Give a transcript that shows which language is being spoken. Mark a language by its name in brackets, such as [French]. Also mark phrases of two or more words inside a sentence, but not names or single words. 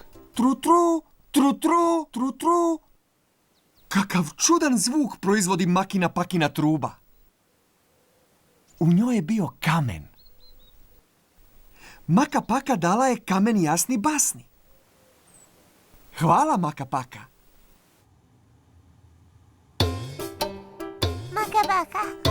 [Croatian] Tru-tru, tru-tru, tru-tru. Kakav čudan zvuk proizvodi Makina Pakina truba. U njoj je bio kamen. Maka Paka dala je kamen jasni basni. Hvala, Maka Paka. Maka Paka.